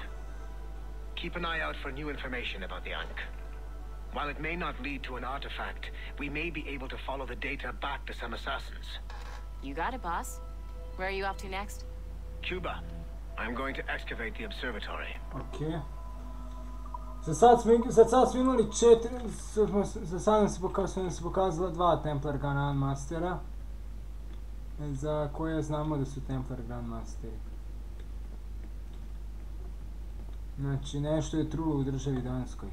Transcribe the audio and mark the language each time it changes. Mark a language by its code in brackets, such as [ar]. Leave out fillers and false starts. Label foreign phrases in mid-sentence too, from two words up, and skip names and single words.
[en] Keep an eye out for new information about the Ankh. While it may not lead to an artifact, we may be able to follow the data back to some assassins. You got it, boss. Where are you off to next? Cuba. I'm going to excavate the observatory. Okay. [hr] Za sad smo imali 4, za sad su se pokazala 2 [en] Templar Grandmastera, [hr] za koje znamo da su [en] Templar Grandmasteri. [hr] Znači, nešto je trulo u državi Danskoj.